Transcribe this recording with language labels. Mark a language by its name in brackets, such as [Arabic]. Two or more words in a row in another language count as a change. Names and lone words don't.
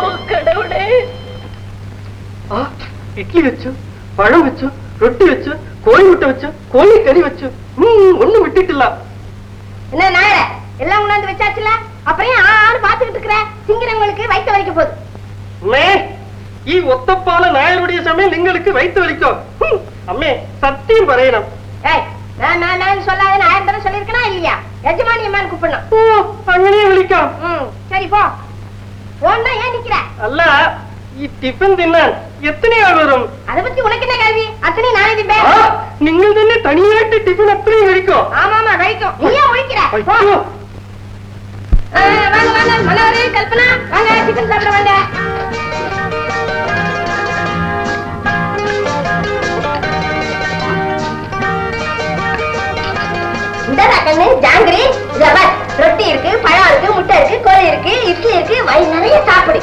[Tamil] கடவுளே. இட்லி வச்சு பழம் வச்சு, ரொட்டி வச்சு, கோழி முட்டை வச்சு, கோழி கறி வச்சு, ஒண்ணு விட்டுட்டுல. என்ன நாயர எல்லாம் உணர்ந்து வச்சாச்சுல, அப்புறம் ஆறு பாத்துக்கிட்டு இருக்கிற திங்கிறவங்களுக்கு வயிற்று வலிக்க போகுது. [Malayalam] ഈ ഒത്തപ്പാല നായരുടെ സമയം നിങ്ങൾക്ക് വൈത്ത് വലിക്കോ? അമ്മേ സത്യം പറയണം. [Tamil] நான் சொல்லாத நான் தடவை சொல்லிருக்கனா இல்லையா? எஜமானி அம்மான்னு கூப்பிடணும். [Malayalam] അങ്ങനെ വിളിക്കാം. [Tamil] சரி போ. போன்னா ஏன் நிக்கிற? [Malayalam] അല്ല ഈ ടിഫിൻ തിന്നാൻ എത്രയാൾ വരും? [Tamil] அதை பத்தி உனக்கு என்ன கேள்வி? அத்தனை நானே திப்பேன். [Malayalam] നിങ്ങൾ തന്നെ തനിയായിട്ട് ടിഫിൻ അത്രയും കഴിക്കോ? [Tamil] ஆமாமா കഴിக்கும். நீ ஏன் ஒழிக்கிற? வாங்க வாங்க மனோரே கல்பனா வாங்க டிஃபன் சாப்பிட வாங்க. கண்ணு ஜாங்கிரி ரொட்டி இருக்கு, பழம் இருக்கு, முட்டை இருக்கு, கோழி இருக்கு, இட்லி இருக்கு, வயிறு நிறைய சாப்பிடு.